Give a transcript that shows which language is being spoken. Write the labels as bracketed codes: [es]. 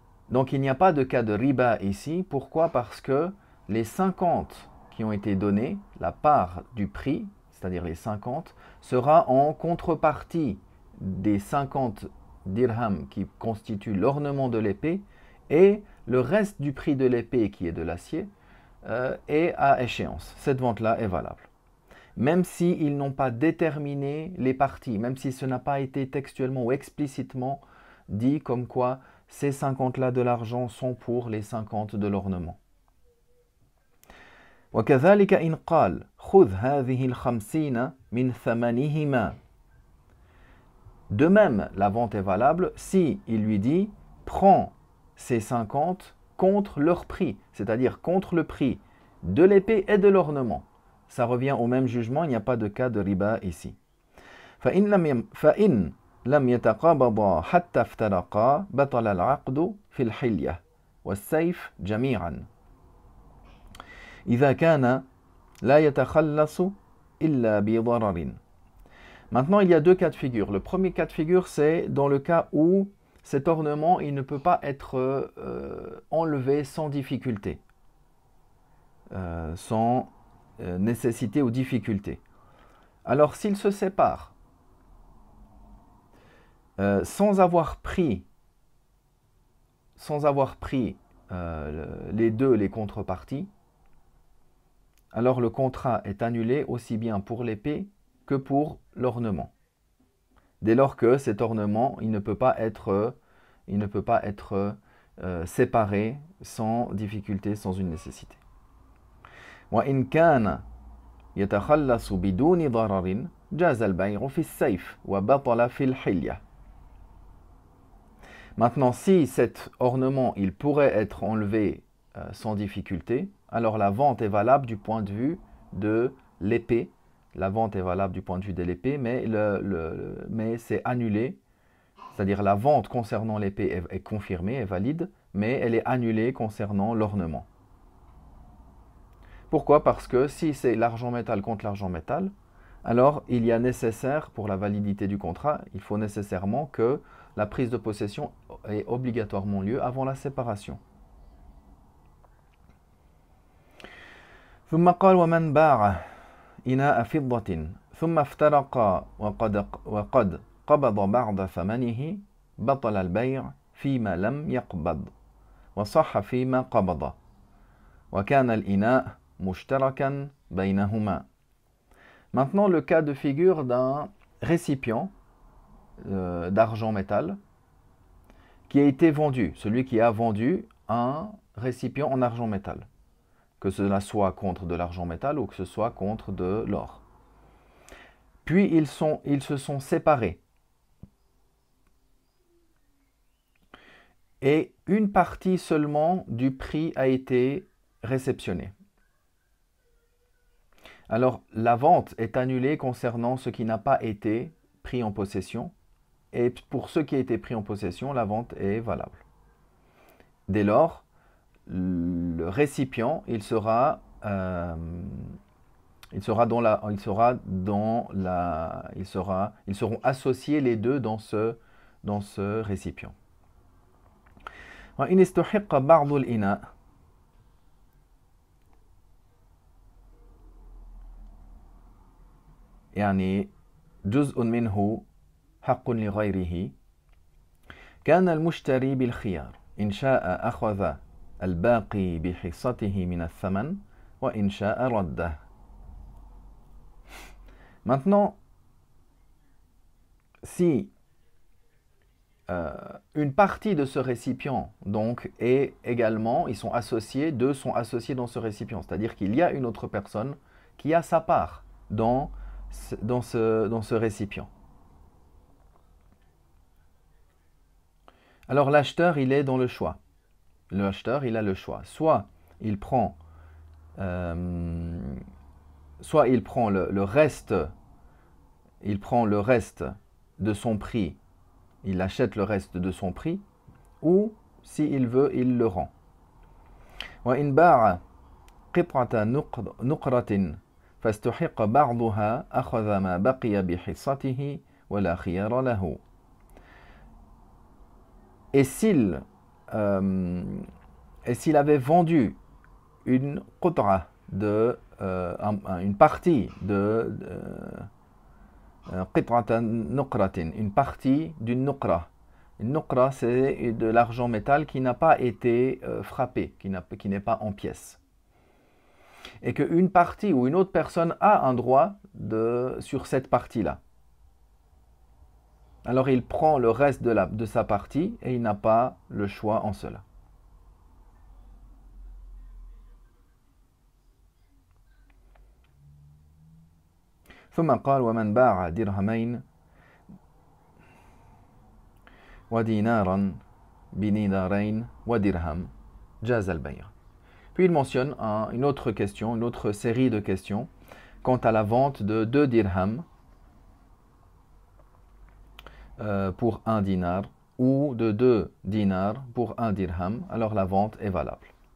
[fr] Donc il n'y a pas de cas de riba ici. Pourquoi? Parce que les 50 qui ont été donnés, la part du prix, c'est-à-dire les 50, sera en contrepartie des 50 dirhams qui constituent l'ornement de l'épée, et le reste du prix de l'épée qui est de l'acier est à échéance. Cette vente-là est valable. Même s'ils n'ont pas déterminé les parties, même si ce n'a pas été textuellement ou explicitement dit comme quoi ces 50-là de l'argent sont pour les 50 de l'ornement. [ar] وكذلك إن قال خذ هذه الخمسين من ثمنهما. [fr] De même, la vente est valable si il lui dit prends ces 50 contre leur prix, c'est-à-dire contre le prix de l'épée et de l'ornement. Ça revient au même jugement, il n'y a pas de cas de riba ici. [ar] فإن لم يتقابضا حتى افترقا بطل العقد في الحلية والسيف جميعا إذا كان لا يتخلص إلا بضرر. [fr] Maintenant, il y a deux cas de figure. Le premier cas de figure, c'est dans le cas où cet ornement, il ne peut pas être enlevé sans difficulté, sans nécessité ou difficulté. Alors, s'ils se séparent, sans avoir pris les deux, les contreparties, alors le contrat est annulé aussi bien pour l'épée que pour l'ornement. Dès lors que cet ornement, il ne peut pas être séparé sans difficulté, sans une nécessité. [ar] وإن كان يتخلص بدون ضرر جاز البيع في السيف وبطل في الحلية. [fr] Maintenant, si cet ornement, il pourrait être enlevé sans difficulté, alors la vente est valable du point de vue de l'épée. La vente est valable du point de vue de l'épée, mais c'est annulé. C'est-à-dire la vente concernant l'épée est confirmée, est valide, mais elle est annulée concernant l'ornement. Pourquoi? Parce que si c'est l'argent métal contre l'argent métal, alors il y a nécessaire, pour la validité du contrat, il faut nécessairement que la prise de possession ait obligatoirement lieu avant la séparation. [ar] ثم قال ومن باع إناء فضة ثم افترقا وقد قبض بعض ثمنه بطل البيع فيما لم يقبض وصح فيما قبض وكان الإناء مشتركا بينهما. [fr] Maintenant, le cas de figure d'un récipient d'argent métal qui a été vendu, celui qui a vendu un récipient en argent métal, que cela soit contre de l'argent métal ou que ce soit contre de l'or. Puis ils se sont séparés. Et une partie seulement du prix a été réceptionnée. Alors la vente est annulée concernant ce qui n'a pas été pris en possession. Et pour ce qui a été pris en possession, la vente est valable. Dès lors, le récipient, ils seront associés les deux dans ce récipient. [ar] وإن استحق بعض الإناء يعني جزء منه حق لغيره كان المشتري بالخيار إن شاء أخذ الباقي بحصته من الثمن وإن شاء رده. [fr] Maintenant, si une partie de ce récipient donc est également, deux sont associés dans ce récipient, c'est-à-dire qu'il y a une autre personne qui a sa part dans ce récipient. Alors l'acheteur, il est dans le choix. L'acheteur, il a le choix. Soit il prend le reste, de son prix, il achète le reste de son prix, ou s'il veut, il le rend. [ar] وإن باع قطعة نقرة فاستحق بعضها أخذ ما بقي بحصته ولا خيار له. [fr] Et s'il avait vendu une qut'a une partie de [ar] qit'atan nuqratin, [fr] une partie d'une nuqra. Une nuqra, c'est de l'argent métal qui n'a pas été frappé, qui n'est pas en pièces. Et qu'une partie ou une autre personne a un droit sur cette partie-là. Alors il prend le reste de sa partie et il n'a pas le choix en cela. [ar] ثم قال ومن باع درهمين ودينارا بدينارين ودرهم jaz al-bay'. [fr] Puis il mentionne une autre question, une autre série de questions quant à la vente de 2 dirhams pour 1 dinar ou de 2 dinars pour 1 dirham, alors la vente est valable.